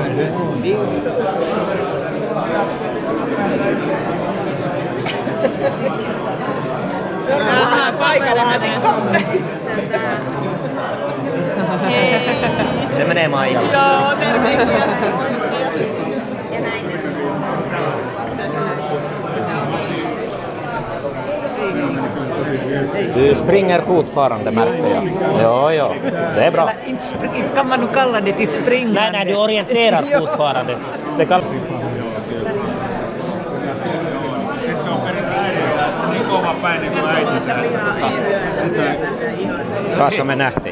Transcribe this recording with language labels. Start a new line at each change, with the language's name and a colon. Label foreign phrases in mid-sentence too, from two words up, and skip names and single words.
Finnish: Paikalle menee somme. Se menee Maijalle. Joo, terveisiä.
Swedish: Du springer fortfarande, märkte jag. Jo, det är bra. Kan man nu kalla det till springande? Nej, du orienterar fortfarande. Det kan...
Finnish: Sitten se on niin kova päinen kuin äitinsä. Kanssa me nähtiin.